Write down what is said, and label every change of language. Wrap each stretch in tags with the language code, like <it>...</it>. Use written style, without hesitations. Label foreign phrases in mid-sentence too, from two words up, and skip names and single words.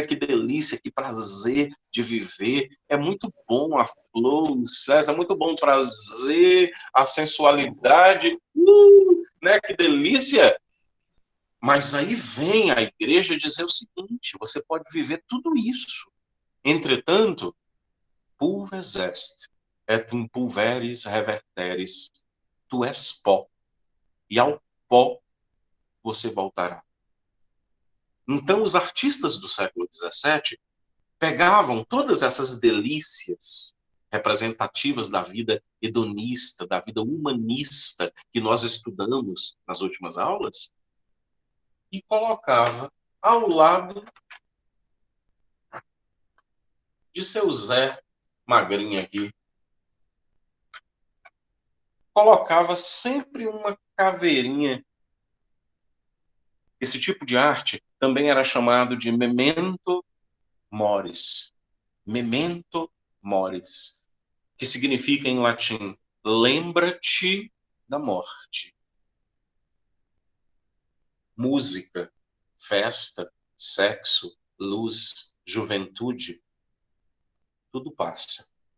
<pt>Que delícia, que prazer de viver. É muito bom a flor, o sexo, é muito bom o prazer, a sensualidade. Né? Que delícia! Mas aí vem a igreja dizer o seguinte: você pode viver tudo isso. Entretanto,</pt> <la>pulves est, et in pulveris reverteris,</la> <pt>tu és pó, e ao pó você voltará. Então, os artistas do século XVII pegavam todas essas delícias representativas da vida hedonista, da vida humanista que nós estudamos nas últimas aulas, e colocava ao lado de seu Zé magrinho aqui, colocava sempre uma caveirinha. Esse tipo de arte também era chamado de</pt> <la>memento mori. Memento mori,</la> <pt>que significa em latim, lembra-te da morte. Música, festa, sexo, luz, juventude, tudo passa.</pt>